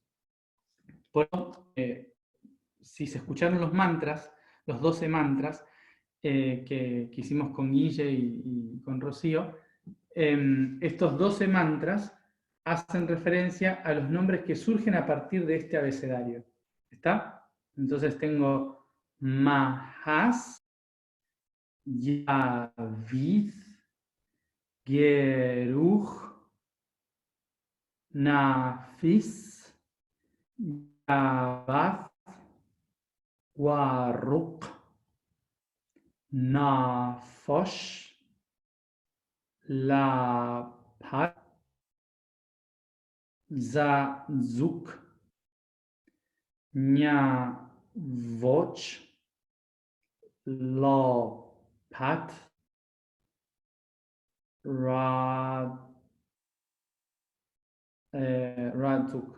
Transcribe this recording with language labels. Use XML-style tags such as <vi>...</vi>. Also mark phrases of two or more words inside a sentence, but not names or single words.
<es>Por eso, si se escucharon los mantras, los 12 mantras que hicimos con Guille y con Rocío, estos 12 mantras hacen referencia a los nombres que surgen a partir de este abecedario. ¿Está? Entonces tengo Mahas, Yavid, Geruch, Nafis, Yabath, Waruk, Nafosh, Laphat, Zazuk, Nyavoch, Lopat, Radzuk.</es>